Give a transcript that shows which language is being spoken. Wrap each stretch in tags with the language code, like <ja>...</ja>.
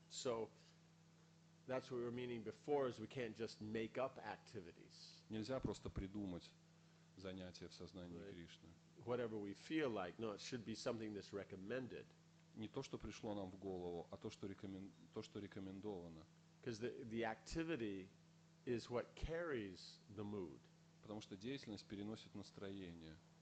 <en>So that's what we were meaning before, is we can't just make up activities.</en> <ru>Нельзя просто придумать занятия в сознании Кришны.</ru> <en>Whatever we feel like, no, it should be something that's recommended.</en> <ru>Не то, что пришло нам в голову, а то, что рекомендовано.</ru> <en>Because the activity is what carries the mood.</en> <ru>Потому что деятельность переносит настроение.</ru>